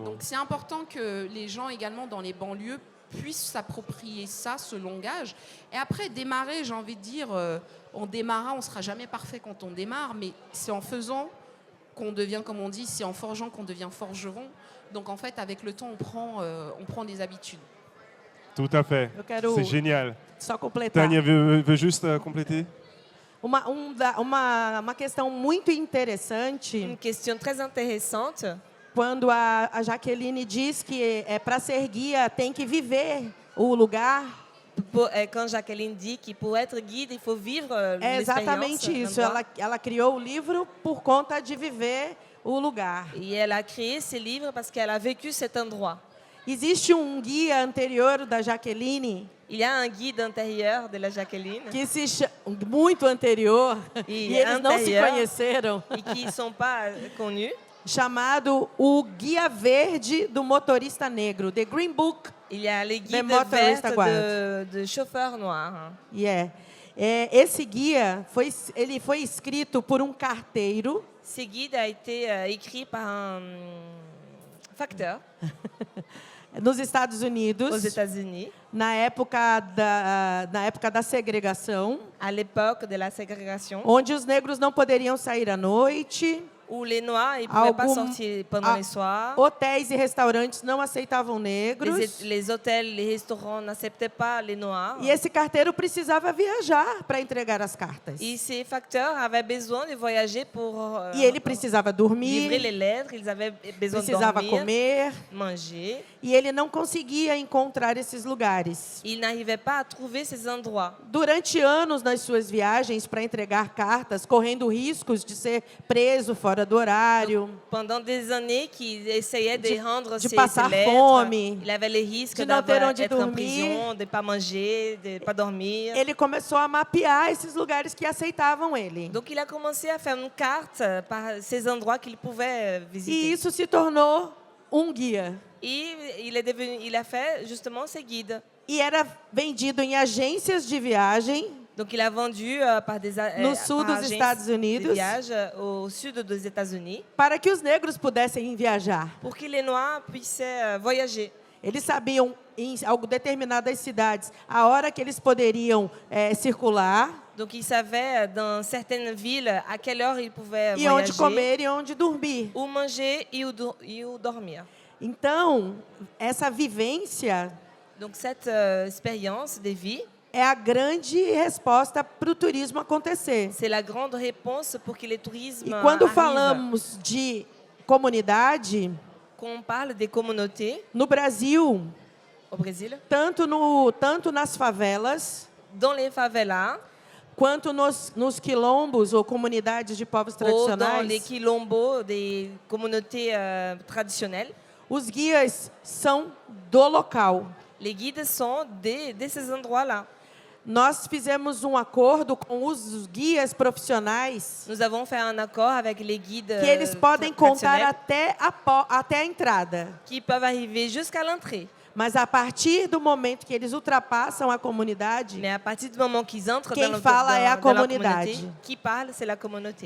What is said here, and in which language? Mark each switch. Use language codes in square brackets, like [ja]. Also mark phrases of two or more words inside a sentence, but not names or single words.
[fr] Donc c'est important que les gens également dans les banlieues puissent s'approprier ça, ce langage. Et après, démarrer, j'ai envie de dire, on démarra, on ne sera jamais parfait quand on démarre, mais c'est en faisant qu'on devient, comme on dit, c'est en forgeant qu'on devient forgeron. Donc en fait, avec le temps, on prend des habitudes. Tout à fait. C'est génial. [pt] Só completar. [fr] Tania veut juste compléter. [pt] Uma questão muito interessante. [fr] Une question très intéressante. [pt] Quando a Jaqueline diz que para ser guia tem que viver o lugar. [fr] Quand Jacqueline dit que pour être guide, il faut vivre [pt] É exatamente isso. Ela criou o livro por conta de viver o lugar. [fr] Et elle a créé ce livre parce qu'elle a vécu cet endroit. [pt] Existe guia anterior da Jaqueline. [fr] Il y a un guide intérieur de la Jacqueline. [pt] Que muito anterior. E eles não se conheceram. [fr] Et qui ne sont pas connus. [pt] chamado o Guia Verde do Motorista Negro, The Green Book. [fr] Il y a les guides Motorist verts Guide. de chauffeurs noirs. [pt] Esse guia ele foi escrito por um carteiro [fr] Ce guide a été écrit par un facteur [pt] nos Estados [fr] aux [pt] Unidos, [fr] États-Unis [pt] na época da segregação, [fr] à l'époque de la ségrégation, [pt] onde os negros não poderiam sair à noite, [fr] où les noirs ils pouvaient pas [pt] Algum- [fr] sortir pendant les soirs. [pt] hotéis e restaurantes não aceitavam negros. [fr] Les hôtels, les restaurants n'acceptaient pas les noirs. [pt] E esse carteiro precisava viajar para entregar as cartas. [fr] Et ces facteurs avaient besoin de voyager pour [pt] E ele precisava [fr] livrer [pt] dormir, [fr] les lettres. Ils avaient besoin de [pt] precisava dormir, comer, [fr] manger. [pt] e ele não conseguia encontrar esses lugares. [fr] Ils n'arrivaient pas à trouver ces endroits. [pt] Durante anos nas suas viagens para entregar cartas, correndo riscos de ser preso fora do horário, [fr] Pendant des années qu'ils essayaient de rendre de ces [pt] passar [fr] lettres, [pt] fome, [fr] il avait le risque [pt] de não ter [fr] d'être [pt] onde [fr] en [pt] dormir. [fr] prison, de ne pas manger, de ne pas dormir. [pt] ele começou a mapear esses lugares que aceitavam ele. [fr] Donc il a commencé à faire une carte par ces endroits qu'il pouvait [pt] E [fr] visiter. [pt] isso se tornou um guia. [fr] Et il a fait justement ces guides. [pt] E era vendido em agências de viagem [fr] Donc il a vendu par des [pt] no sul [fr] par [pt] dos agências Estados de Unidos [fr] viage au sud des États-Unis [pt] para que os negros pudessem viajar. [fr] pour que les noirs puissent voyager. [pt] Eles sabiam em determinadas cidades a hora que eles poderiam circular [fr] Donc ils savaient dans certaines villes à quelle heure ils pouvaient [pt] e onde [fr] voyager, [pt] comer e onde dormir. [fr] où manger et où dormir. [pt] Então, essa vivência [fr] Donc cette expérience de vie, [pt] é a grande resposta para o turismo acontecer. [fr] c'est la grande réponse pour que le tourisme [pt] E quando [fr] arrive. [pt] falamos de comunidade, [fr] Quand on parle des communautés [pt] no Brasil, [fr] au Brésil, [pt] tanto nas favelas, [fr] dans les favelas [pt] quanto nos quilombos ou comunidades de povos [fr] ou dans les [pt] tradicionais, [fr] quilombos des communautés traditionnelles, [pt] os guias são do local. [fr] les guides sont de ces endroits-là. [pt] Nós fizemos um acordo com os guias profissionais [fr] Nous avons fait un accord avec les guides [pt] que eles podem contar [fr] traditionnels [pt] até a entrada. [fr] qui peuvent arriver jusqu'à l'entrée. [pt] Mas a partir do momento que eles ultrapassam a comunidade, [fr] Mais à partir du moment qu'ils entrent [pt] Quem [fr] dans, le, [pt] fala é a [fr] dans la [pt] comunidade. [fr] communauté, qui parle, c'est la communauté.